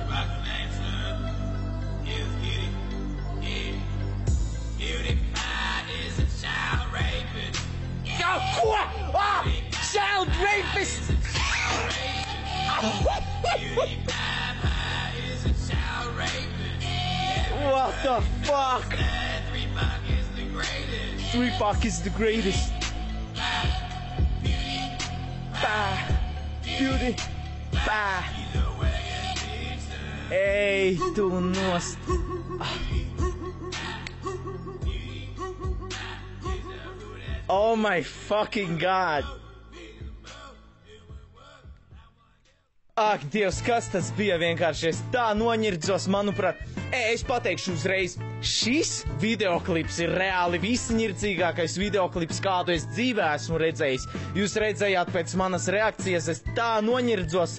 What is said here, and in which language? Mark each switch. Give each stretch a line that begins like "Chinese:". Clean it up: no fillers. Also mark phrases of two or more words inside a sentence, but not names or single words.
Latvian: Ko?
English: Child rapist! What the fuck? 3Pac is the greatest. Beauty.
Latvian: Ej, tu nost.
English: Oh my fucking god.
Latvian: Ak, Dievs, kas tas bija vienkārši? Es tā noņirdzos, manuprāt. Es pateikšu uzreiz, šis videoklips ir reāli visņircīgākais videoklips, kādu es dzīvē esmu redzējis. Jūs redzējāt pēc manas reakcijas, es tā noņirdzos.